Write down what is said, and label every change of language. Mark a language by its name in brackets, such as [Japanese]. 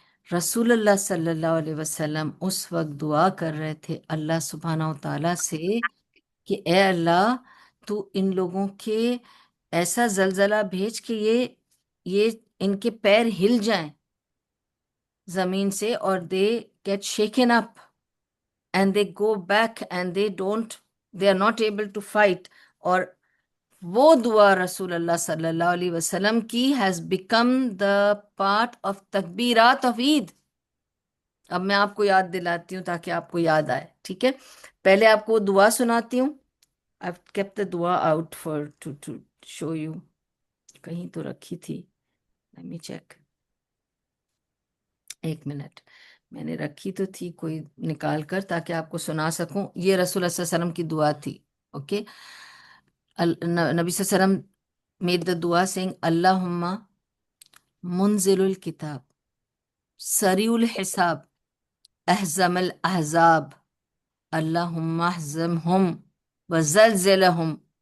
[Urdu] رسول اللہ صلی اللہ علیہ وسلم اس وقت دعا کر رہے تھے اللہ سبحانہ و تعالیٰ سے کہ اے اللہ، تو ان لوگوں کے ایسا زلزلہ بھیج کہ یہ ان کے پیر ہل جائیں زمین سے، اور [English] They get shaken up and they go back and they are not able to fight. [Urdu] اور وہ دعا رسول اللہ صلی اللہ علیہ وسلم کی [English] has become the part of [Urdu] تکبیرات of عید. اب میں آپ کو یاد دلاتی ہوں تاکہ آپ کو یاد آئے. ٹھیک ہے. پہلے آپ کو دعا سناتی ہوں. [English] I've kept the دعا out to show you. [Urdu] کہیں تو رکھی تھی، [English] let me check. [Urdu] ایک منٹ، میں نے رکھی تو تھی کوئی نکال کر تاکہ آپ کو سنا سکوں. یہ رسول اللہ صلی اللہ علیہ وسلم کی دعا تھی. اوکے. نبی صلی اللہ علیہ وسلم [English] made the dua saying [Arabic] اللہم منزل الکتاب سریع الحساب احزم الاحزاب اللہم احزمہم وزلزلہم.